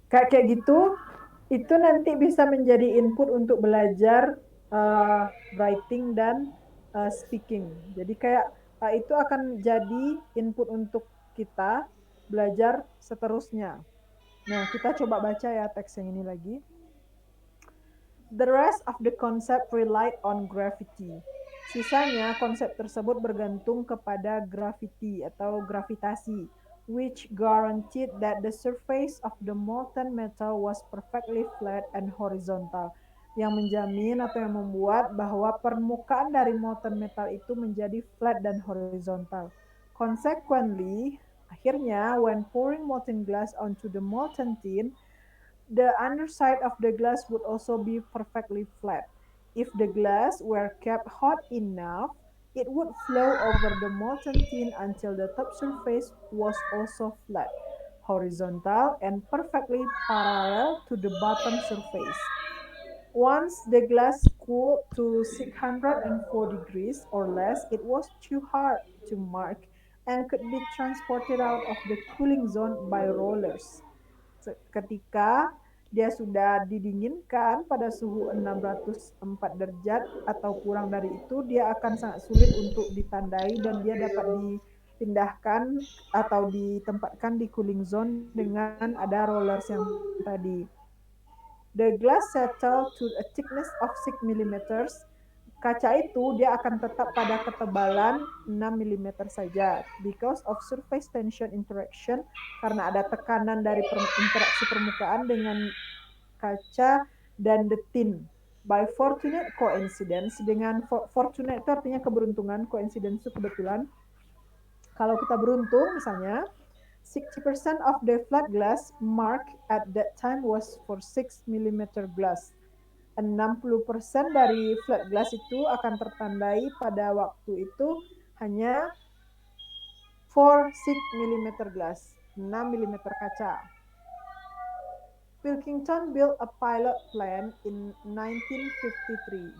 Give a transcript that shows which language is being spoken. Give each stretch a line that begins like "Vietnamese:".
Indonesian: Kayak gitu, itu nanti bisa menjadi input untuk belajar writing dan speaking. Jadi kayak itu akan jadi input untuk kita belajar seterusnya. Nah, kita coba baca ya teks yang ini lagi.
English: The rest of the concept relied on gravity.
Indonesian: Sisanya konsep tersebut bergantung kepada gravity atau gravitasi,
English: which guaranteed that the surface of the molten metal was perfectly flat and horizontal,
Indonesian: yang menjamin atau yang membuat bahwa permukaan dari molten metal itu menjadi flat dan horizontal.
English: Consequently, akhirnya, when pouring molten glass onto the molten tin, the underside of the glass would also be perfectly flat. If the glass were kept hot enough, it would flow over the molten tin until the top surface was also flat, horizontal, and perfectly parallel to the bottom surface. Once the glass cooled to 604 degrees or less, it was too hard to mark and could be transported out of the cooling zone by rollers.
Indonesian: Ketika dia sudah didinginkan pada suhu 604 derajat atau kurang dari itu, dia akan sangat sulit untuk ditandai dan dia dapat dipindahkan atau ditempatkan di cooling zone dengan ada rollers yang tadi.
English: The glass settled to a thickness of 6 mm.
Indonesian: Kaca itu dia akan tetap pada ketebalan 6 mm saja
English: because of surface tension interaction,
Indonesian: karena ada tekanan dari interaksi permukaan dengan kaca dan the tin.
English: By fortunate coincidence,
Indonesian: dengan fortunate itu artinya keberuntungan, coincidence itu kebetulan. Kalau kita beruntung misalnya
English: 60% of the flat glass mark at that time was for 6 mm glass.
Indonesian: 60% dari flat glass itu akan tertandai pada waktu itu hanya
English: for 6 mm glass,
Indonesian: 6 mm kaca.
English: Pilkington built a pilot plant in 1953.